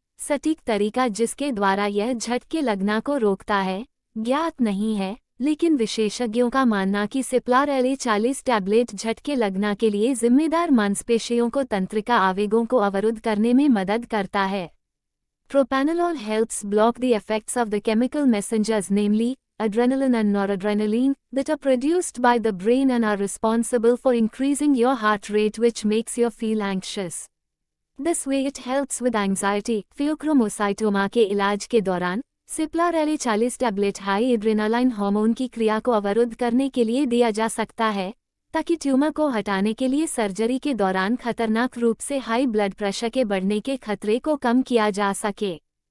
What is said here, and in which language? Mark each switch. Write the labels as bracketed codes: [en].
[hi] सटीक तरीका जिसके द्वारा यह झटके लगना को रोकता है ज्ञात नहीं है, लेकिन विशेषज्ञों का मानना कि सिप्लार LA40 टैबलेट झटके लगना के लिए जिम्मेदार मांसपेशियों को तंत्रिका आवेगों को अवरुद्ध करने में मदद करता है। [en] Propranolol helps block the effects of the chemical messengers, namely adrenaline and noradrenaline, that are produced by the brain and are responsible for increasing your heart rate, which makes you feel anxious. This way it helps with anxiety. [hi] Pheochromocytoma के इलाज के दौरान सिप्लार LA40 tablet high adrenaline hormone की क्रिया को अवरुद्ध करने के लिए दिया जा सकता है, ताकि ट्यूमर को हटाने के लिए सर्जरी के दौरान खतरनाक रूप से हाई ब्लड प्रेशर के बढ़ने के खतरे को कम किया जा सके।